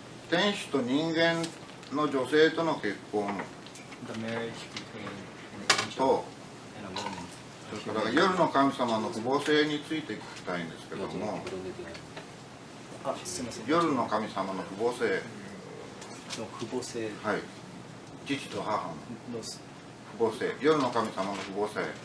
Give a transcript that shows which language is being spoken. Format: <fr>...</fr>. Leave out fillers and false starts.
<ja>天使と人間の女性との結婚</ja> <en>The marriage between an angel</en> <ja>と、</ja> <en>and a woman.</en> <ja>それから夜の神様の父母性について聞きたいんですけども、あ、すみません。夜の神様の父母性、の父母性はい、父と母のの父母性、夜の神様の父母性。</ja>